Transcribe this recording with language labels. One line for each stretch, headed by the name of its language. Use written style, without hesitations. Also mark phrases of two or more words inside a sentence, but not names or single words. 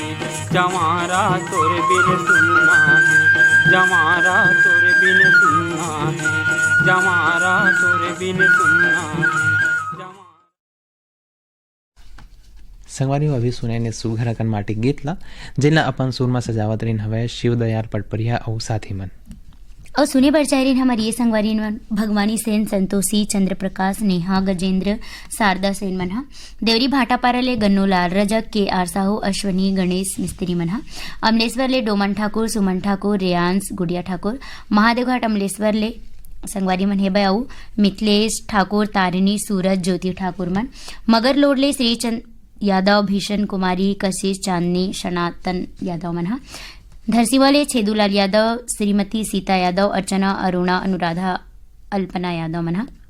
Chhattisgarhi: जवारा तोरे बिन सुनना है, जवारा तोरे बिन सुनना है, जवारा तोरे बिन सुनना है। संगवारी हो अभी सुने ने सुघर अकन माटी गीत ला जिनला अपन सुर में सजावत रहीन हवे शिवदयाल पटपरिया और साथी मन और सुने बर चाह रही हमारी ये संगवारी भगवानी सेन, संतोषी, चंद्र प्रकाश, नेहा, गजेंद्र, शारदा सेन मनहा, देवरी भाटापारा ले गन्नू लाल, रजक, के आर साहू, अश्वनी, गणेश मिस्त्री मनहा, अमलेश्वर ले डोमन ठाकुर, सुमन ठाकुर, रेयांश, गुड़िया ठाकुर, महादेवघाट अमलेश्वर ले संगवारी मन हे बयाऊ, मिथिलेश ठाकुर, तारिणी, सूरज, ज्योति ठाकुर मन, मगर लोड ले श्रीचंद यादव, भीषण कुमारी, कशिश, चांदनी, सनातन यादव मनहा, धरसीवाले छेदूलाल यादव, श्रीमती सीता यादव, अर्चना, अरुणा, अनुराधा, अल्पना यादव मनहा।